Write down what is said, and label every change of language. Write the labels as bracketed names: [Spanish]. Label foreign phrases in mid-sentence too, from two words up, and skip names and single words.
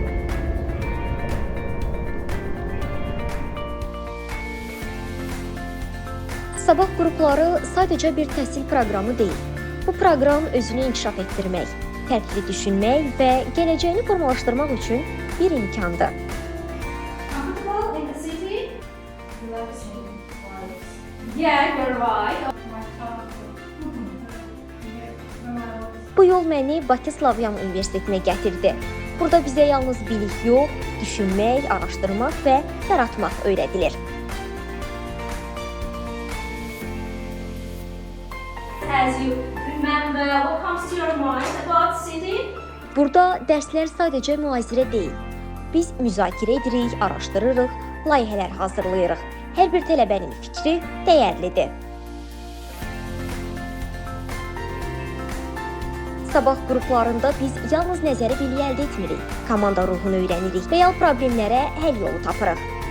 [Azerbaijani] Sabah qrupları sadəcə bir təhsil proqramı deyil. Bu proqram özünü inkişaf etdirmək, fərqli düşünmək və gələcəyini formalaşdırmaq üçün bir imkandır. [English] Comfortable in the city? Relaxing. Yeah, you're right. [Azerbaijani] Bu yol məni Bakı Slavyan Universitetinə gətirdi. Burada bizə yalnız bilik yox, düşünmək, araşdırmaq və yaratmaq öyrədilir. [English] As you remember, what comes to your mind about city? [Azerbaijani] Burada dərslər sadəcə müazirə deyil. Biz müzakirə edirik, araşdırırıq, layihələr hazırlayırıq. Hər bir tələbənin fikri dəyərlidir. Sabah qruplarında biz yalnız nəzəri biliyi əldə etmirik, komanda ruhunu öyrənirik, real problemlərə həll yolu tapırıq.